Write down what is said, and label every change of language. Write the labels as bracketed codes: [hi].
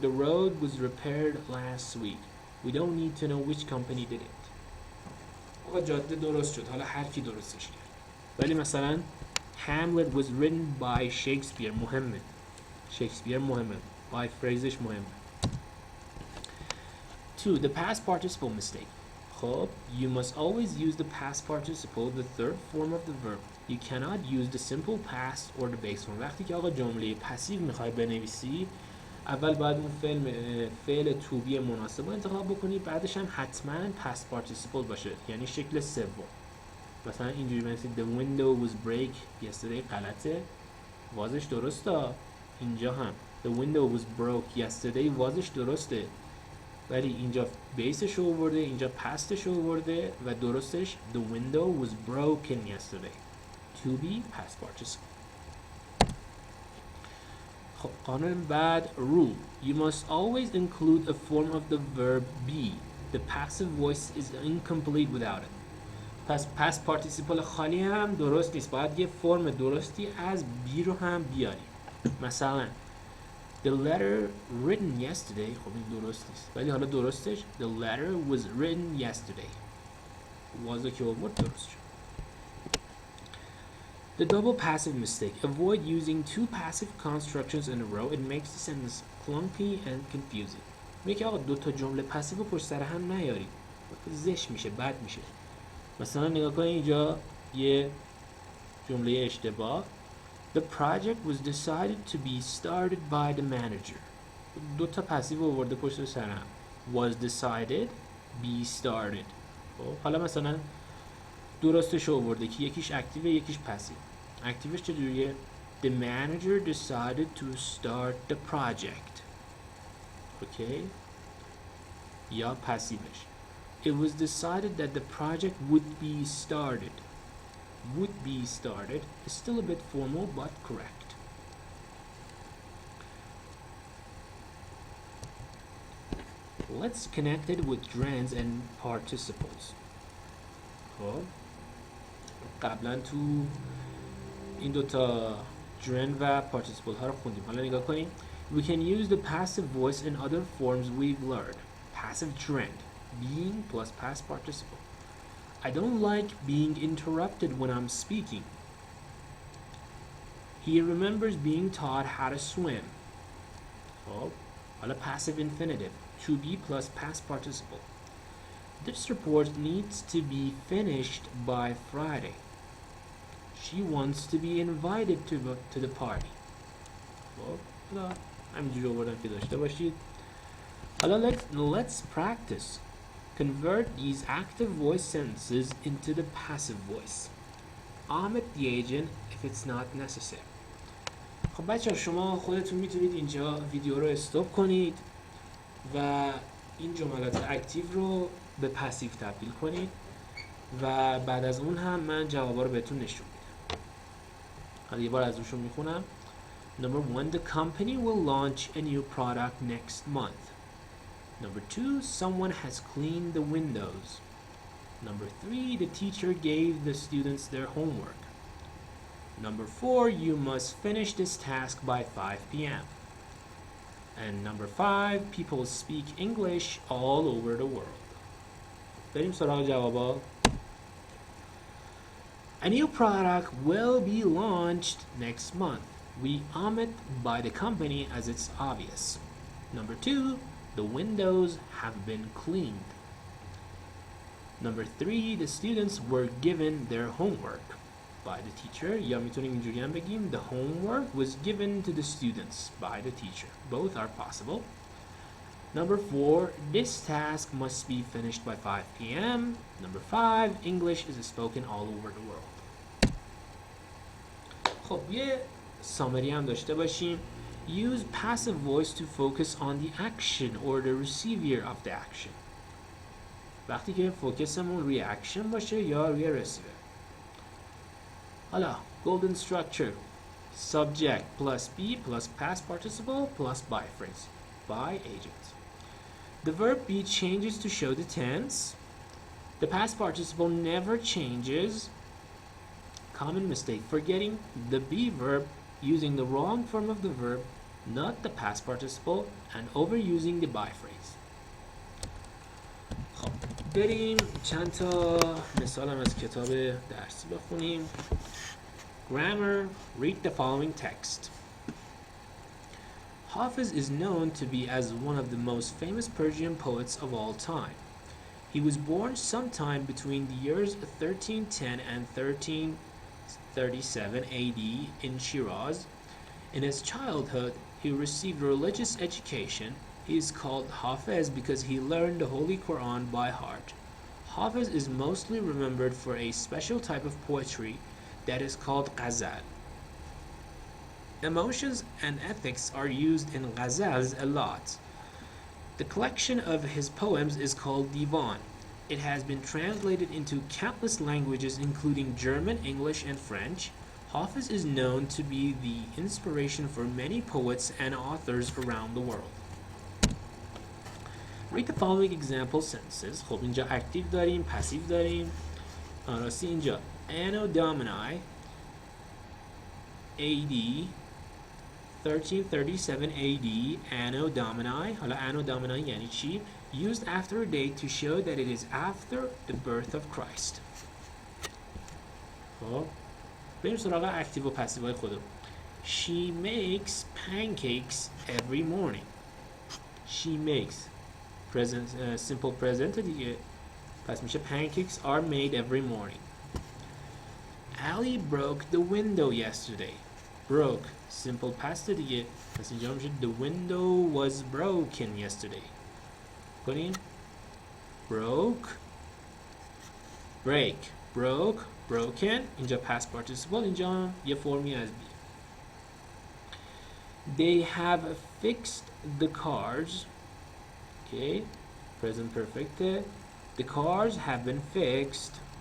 [en] The road was repaired last week. We don't need to know which company did it. [fa] آقا جاده درست شد، حالا هر کی درستش کرد. ولی مثلا [en] Hamlet was written by Shakespeare [fa] مهمه. Shakespeare مهمه. By phraseش مهمه. [en] 2. The past participle mistake. [fa] خب [en] you must always use the past participle, the third form of the verb. You cannot use the simple past or the base form. [fa] وقتی که آقا جمله پسیو میخوای بنویسی، اول باید اون فعل to be مناسب رو انتخاب بکنی، بعدش هم حتما past participle باشه، یعنی شکل سوم. مثلا اینجوری بنویسید [en] the window was break yesterday [fa] غلطه، وازش درسته. اینجا هم [en] the window was broke yesterday [fa] وازش درسته، ولی اینجا بیسش رو آورده، اینجا پستش رو آورده و درستش [en] the window was broken yesterday. to be past participle. [fa] خب قانون بعد [en] rule. You must always include a form of the verb be. The passive voice is incomplete without it. [fa] پس past participle خالی هم درست نیست، باید یه فرم درستی از be رو هم بیاریم. مثلا [en] the letter written yesterday، [fa] خب این درست نیست، ولی حالا درستش [en] the letter was written yesterday. [fa] was که آورد درست شد. [en] The double passive mistake. Avoid using two passive constructions in a row. It makes the sentence clunky and confusing. [fa] میگه آقا دو تا جمله پسیو پشت سر هم نیارید، زشت میشه، بد میشه. مثلا نگاه کنید اینجا یه جمله اشتباه. [en] The project was decided to be started by the manager. [fa] دو تا پسیو آورده پشت سر هم. [en] Was decided be started. [fa] حالا مثلا درستش آورده که یکیش اکتیو یکیش پسیو. اکتیوش چجوریه؟ [en] The manager decided to start the project. [fa] اوکی؟ یا پسیوش [en] It was decided that the project would be started. Would be started is still a bit formal but correct. Let's connect it with gerunds and participles. [fa] خب قبلا تو این دوتا gerund و participle ها رو خوندیم. حالا نگاه کنیم. [en] We can use the passive voice in other forms we've learned. Passive gerund, being plus past participle. I don't like being interrupted when I'm speaking. He remembers being taught how to swim. [fa] خب حالا [en] passive infinitive, to be plus past participle. This report needs to be finished by Friday. She wants to be invited to the party. [fa] خب حالا همینجوری آوردم که داشته باشید. حالا [en] let's practice. Convert these active voice sentences into the passive voice. Omit the agent if it's not necessary. [fa] خب بچه شما خودتون میتونید اینجا ویدیو رو استاپ کنید و این جملات اکتیو رو به پسیو تبدیل کنید و بعد از اون هم من جوابا رو بهتون نشون میدم. حالا یه بار از روشون میخونم. [en] Number 1, the company will launch a new product next month. Number 2, someone has cleaned the windows. Number 3, the teacher gave the students their homework. Number 4, you must finish this task by 5 p.m. And number 5, people speak English all over the world. [fa] بریم سراغ جوابا. [en] A new product will be launched next month. We omit by the company as it's obvious. Number 2, the windows have been cleaned. Number 3, the students were given their homework by the teacher. [fa] یا میتونیم اینجوری هم بگیم [en] the homework was given to the students by the teacher. Both are possible. Number 4, this task must be finished by 5 p.m. Number 5, English is spoken all over the world. [fa] خب یه summary هم داشته باشیم. [en] Use passive voice to focus on the action or the receiver of the action. [fa] وقتی که فوکسمون روی اکشن باشه یا روی رسیور. حالا [en] golden structure. Subject plus be plus past participle plus by phrase. By agent. The verb be changes to show the tense. The past participle never changes. Common mistake, forgetting the be verb, using the wrong form of the verb, not the past participle, and overusing the by phrase. [fa] خب بریم چند تا مثال هم از کتاب درسی بخونیم. [en] Grammar, read the following text. Hafiz is known to be as one of the most famous Persian poets of all time. He was born sometime between the years 1310 and 1337 AD in Shiraz. In his childhood, he received religious education. He is called Hafiz because he learned the Holy Quran by heart. Hafiz is mostly remembered for a special type of poetry that is called ghazal. Emotions and ethics are used in ghazals a lot. The collection of his poems is called Divan. It has been translated into countless languages including German, English, and French. Hafiz is known to be the inspiration for many poets and authors around the world. Read the following example sentences. [fa] خب اینجا active داریم، passive داریم. راستی اینجا [en] Anno Domini AD 1337 AD Anno Domini. [fa] حالا [en] Anno Domini [fa] یعنی چی؟ [en] Used after a date to show that it is after the birth of Christ. [fa] خب بریم سراغ اکتیو و پسیو های خودم. [en] She makes pancakes every morning. She makes present simple present [fa] دیگه. پس میشه [en] pancakes are made every morning. Ali broke the window yesterday. Broke simple past [fa] دیگه. پس اینجا میشه [en] the window was broken yesterday. [fa] کنیم [en] broke break broke broken [fa] اینجا past participle اینجا یه فرمی از بی. [en] They have fixed the cars. Okay, present perfect. The cars have been fixed.